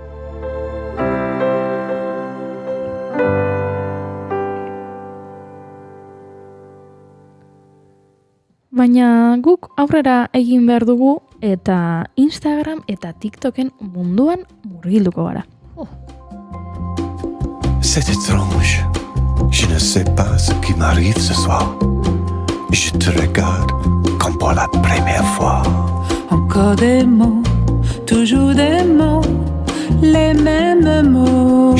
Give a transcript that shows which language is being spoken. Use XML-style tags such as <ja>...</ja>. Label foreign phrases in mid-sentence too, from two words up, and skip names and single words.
<eu>Baina guk aurrera egin behar dugu eta Instagram eta TikToken munduan murgilduko gara.</eu> <fr>C'est étrange. Je ne sais pas ce qui m'arrive ce soir. Je te regarde comme pour la première fois. Encore des mots, toujours des mots, les mêmes mots.</fr>